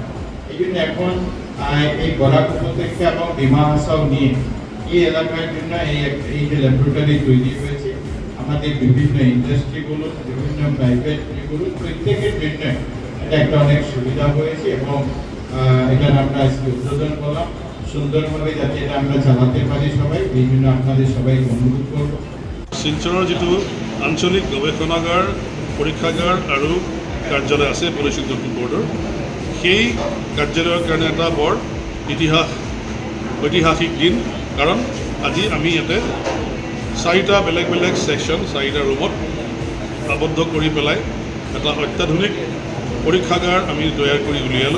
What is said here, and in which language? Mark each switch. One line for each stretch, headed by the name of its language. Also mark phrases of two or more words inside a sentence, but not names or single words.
Bangla: এই জন্য এখন এই বরাক উপত্যকা এবং ডিমা হাসাও নিয়ে এই এলাকার জন্য এই যে ল্যাবরেটরি তৈরি হয়েছে, আমাদের বিভিন্ন ইন্ডাস্ট্রিগুলো, বিভিন্ন প্রাইভেট ইগুলো প্রত্যেকের জন্য এটা একটা অনেক সুবিধা হয়েছে এবং এটা আমরা আজকে উদ্বোধন করলাম সুন্দরভাবে, যাতে এটা আমরা চালাতে পারি সবাই। এই জন্য আপনাদের সবাইকে অনুরোধ করব।
Assamese: শিলচৰৰ যিটো আঞ্চলিক গৱেষণাগাৰ, পৰীক্ষাগাৰ আৰু কাৰ্যালয় আছে
English: Pollution Control Board,
Assamese: সেই কাৰ্যালয়ৰ কাৰণে এটা বৰ ঐতিহাসিক দিন। কাৰণ আজি আমি ইয়াতে 4টা বেলেগ বেলেগ ছেকশ্যন, 4টা ৰুমত আবদ্ধ কৰি পেলাই এটা অত্যাধুনিক পৰীক্ষাগাৰ আমি তৈয়াৰ কৰি উলিয়ালোঁ।